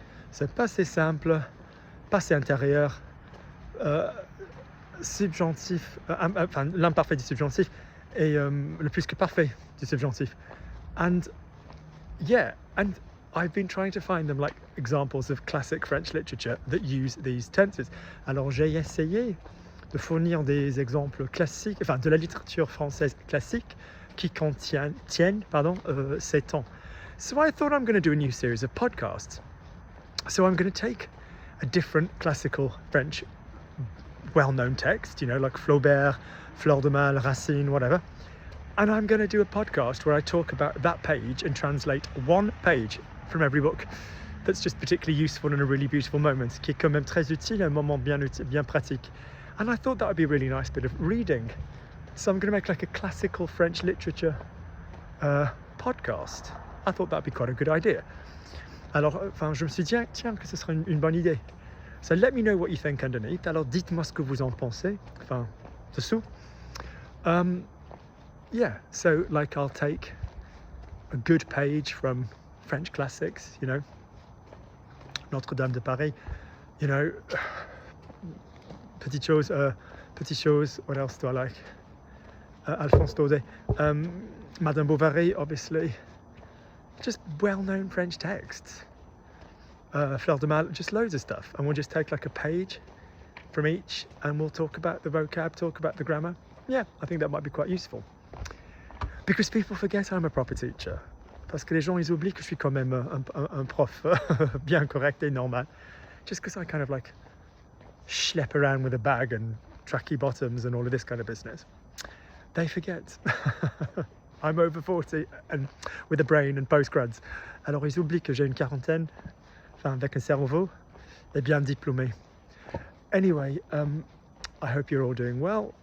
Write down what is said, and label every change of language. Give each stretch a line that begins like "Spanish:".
French: C'est passé simple, passé intérieur, subjonctif, enfin l'imparfait du subjonctif et le plus que parfait du subjonctif.
English: And yeah, and I've been trying to find them like examples of classic French literature that use these tenses.
French: Alors j'ai essayé de fournir des exemples classiques, enfin de la littérature française classique qui contiennent ces temps.
English: So I thought I'm going to do a new series of podcasts. So I'm going to take a different classical French well-known text, you know, like Flaubert, Fleur de Mal, Racine, whatever. And I'm going to do a podcast where I talk about that page and translate one page from every book that's just particularly useful in a really beautiful moment,
French: qui est quand même très utile, un moment bien pratique.
English: And I thought that would be a really nice bit of reading. So I'm going to make like a classical French literature podcast. I thought that'd be quite a good idea.
French: Alors, je me suis dit, tiens, que ce serait une bonne idée.
English: So let me know what you think underneath.
French: Alors, dites-moi ce que vous en pensez. Enfin, dessous.
English: Yeah, so like I'll take a good page from French classics, you know, Notre-Dame de Paris, you know, Petite Chose, what else do I like? Alphonse Daudet, Madame Bovary, obviously, just well-known French texts. Fleur de Mal, just loads of stuff. And we'll just take like a page from each and we'll talk about the vocab, talk about the grammar. Yeah, I think that might be quite useful. Because people forget I'm a proper teacher.
French: Parce que les gens, ils oublient que je suis quand même un prof bien correct et normal.
English: Just because I kind of like schlep around with a bag and tracky bottoms and all of this kind of business. They forget. I'm over 40 and with a brain and postgrads.
French: Alors ils oublient que j'ai une quarantaine, enfin avec un cerveau et bien diplômé.
English: Anyway, I hope you're all doing well.